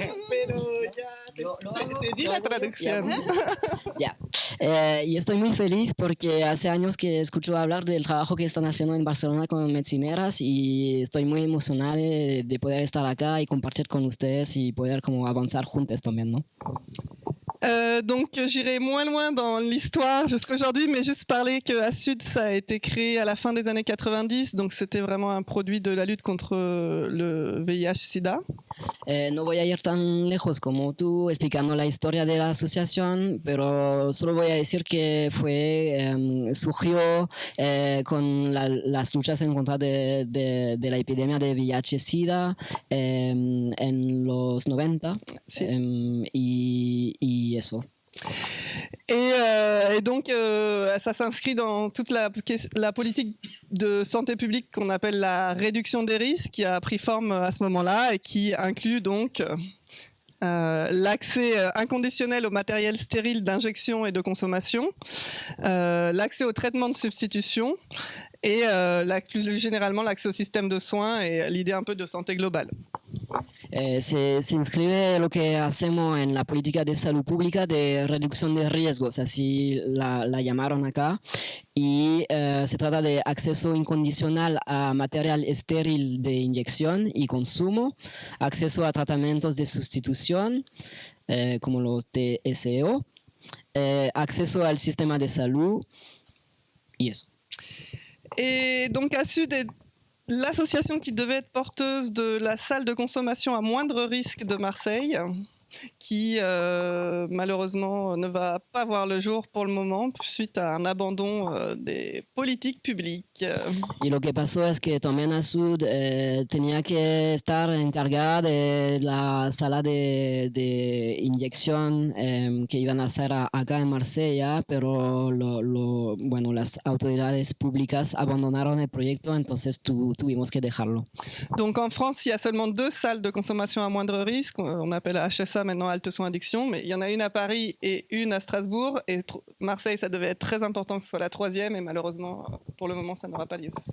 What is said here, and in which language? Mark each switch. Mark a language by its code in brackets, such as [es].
[es] Pero ya te di la traducción. Ya. Y estoy muy feliz porque hace años que escucho hablar del trabajo que están haciendo en Barcelona con Medecineres y estoy muy emocionada de poder estar acá y compartir con ustedes y poder como avanzar juntos también, ¿no? [fr] Donc j'irai moins loin dans l'histoire jusqu'aujourd'hui, mais juste parler que ASUD, ça a été créé à la fin des années 90, donc c'était vraiment un produit de la lutte contre le VIH-Sida. [es] No voy a ir tan lejos como tú explicando la historia de la asociación, pero solo voy a decir que surgió con las luchas en contra de la epidemia de VIH-Sida en los 90, sí. Y eso. [fr] Et donc, ça s'inscrit dans toute la politique de santé publique qu'on appelle la réduction des risques, qui a pris forme à ce moment-là et qui inclut donc l'accès inconditionnel au matériel stérile d'injection et de consommation, l'accès au traitement de substitution et plus généralement l'accès au système de soins et l'idée un peu de santé globale. [es] Se inscribe lo que hacemos en la política de salud pública de reducción de riesgos, así la llamaron acá, y se trata de acceso incondicional a material estéril de inyección y consumo, acceso a tratamientos de sustitución, como los TSO, acceso al sistema de salud, y eso. [fr] Et donc ASUD est l'association qui devait être porteuse de la salle de consommation à moindre risque de Marseille, qui malheureusement ne va pas voir le jour pour le moment suite à un abandon des politiques publiques. [es] Y lo que pasó es que también Asud tenía que estar encargada de la sala de inyección que iban a hacer acá en Marsella, pero bueno, las autoridades públicas abandonaron el proyecto, entonces tuvimos que dejarlo. [fr] Donc en France, il y a seulement 2 salles de consommation à moindre risque, on appelle HSA maintenant Halte Soins Addiction, mais il y en a une à Paris et une à Strasbourg, et Marseille, ça devait être très important que ce soit la 3e, et malheureusement, pour le moment, ça n'aura pas lieu.